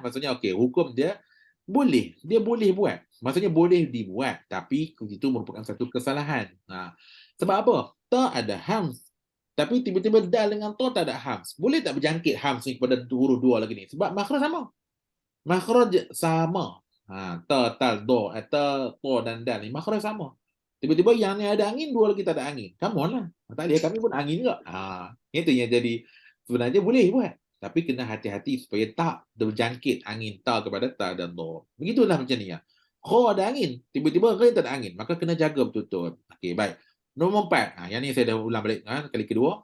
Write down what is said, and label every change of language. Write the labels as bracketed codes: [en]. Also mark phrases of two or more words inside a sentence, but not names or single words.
[ms] Maksudnya, okey, hukum dia boleh. Dia boleh buat. Maksudnya boleh dibuat. Tapi itu merupakan satu kesalahan. Sebab apa? Ta ada hams. Tapi tiba-tiba dal dengan ta tak ada hams. Boleh tak berjangkit hams ni kepada huruf dua lagi ni? Sebab makhraj sama. Makhraj sama. Ta, tal, do, ta, to dan dal ni makhraj sama. Tiba-tiba yang ni ada angin, dua lagi tak ada angin. [en] Come on lah. [ms] Tak ada, kami pun angin juga. Itu yang jadi sebenarnya boleh buat. Tapi kena hati-hati supaya tak berjangkit angin ta kepada ta dan do. Begitulah macam ni. Kha ada angin, tiba-tiba rain tak ada angin. Maka kena jaga betul-betul. Okey, baik. Nombor 4. Yang ni saya dah ulang balik kali kedua.